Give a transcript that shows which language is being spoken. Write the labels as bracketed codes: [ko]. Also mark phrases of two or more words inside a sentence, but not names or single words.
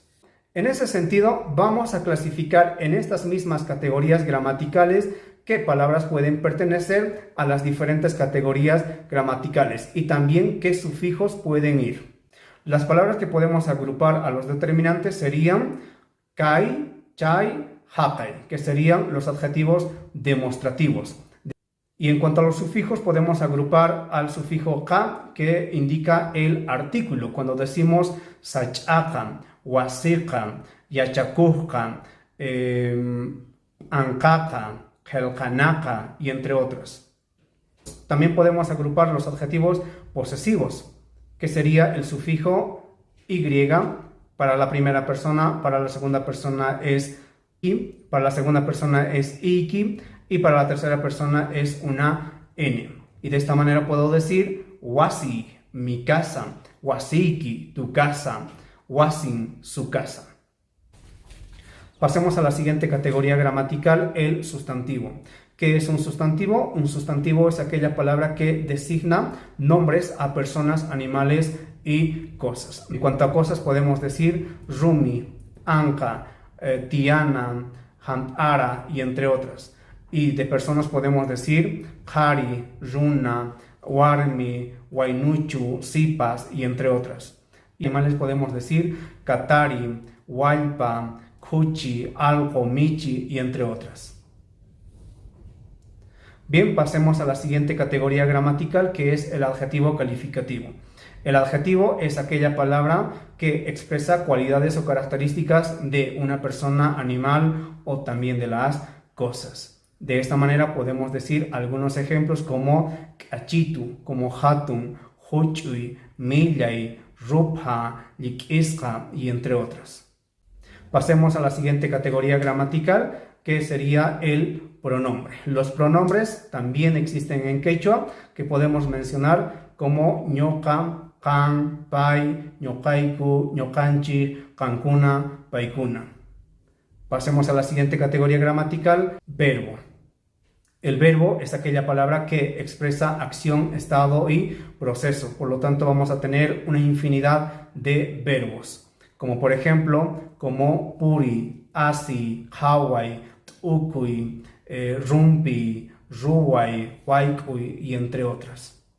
[es] En ese sentido, vamos a clasificar en estas mismas categorías gramaticales qué palabras pueden pertenecer a las diferentes categorías gramaticales y también qué sufijos pueden ir. Las palabras que podemos agrupar a los determinantes serían [qu] kai, chay, hakay, [es] que serían los adjetivos demostrativos. Y en cuanto a los sufijos, podemos agrupar al sufijo ka, que indica el artículo. Cuando decimos [qu] sachaka, wasika, yachakuka, ankaka, helkanaka [es] y entre otros. También podemos agrupar los adjetivos posesivos, que sería el sufijo y para la primera persona, para la segunda persona es i, para la segunda persona es iki, y para la tercera persona es una n. Y de esta manera puedo decir wasi, mi casa, wasiki, tu casa, wasin, su casa. Pasemos a la siguiente categoría gramatical, el sustantivo. ¿Qué es un sustantivo? Un sustantivo es aquella palabra que designa nombres a personas, animales y cosas. En cuanto a cosas podemos decir [qu] rumi, anka, tiana, hantara [es] y entre otras. Y de personas podemos decir Hari, [qu] Runa, Warmi, Wainuchu, Sipas [es] y entre otras. Y animales podemos decir [qu] Katari, Walpa, Kuchi, Algo, Michi [es] y entre otras. Bien, pasemos a la siguiente categoría gramatical, que es el adjetivo calificativo. El adjetivo es aquella palabra que expresa cualidades o características de una persona, animal o también de las cosas. De esta manera podemos decir algunos ejemplos como kachitu, como [qu] hatun, huchui, millay, rupha, likisqa [es] y entre otras. Pasemos a la siguiente categoría gramatical, que sería el pronombre. Los pronombres también existen en quechua, que podemos mencionar como [qu] ñoqa, can, pai, ñoqaiku, ñoqanchi, cancuna, paikuna. [es] Pasemos a la siguiente categoría gramatical, verbo. El verbo es aquella palabra que expresa acción, estado y proceso. Por lo tanto, vamos a tener una infinidad de verbos, como por ejemplo, como [qu] puri, asi, hawai, ukui, rumpi, ruwai, waikui [es] y entre otras.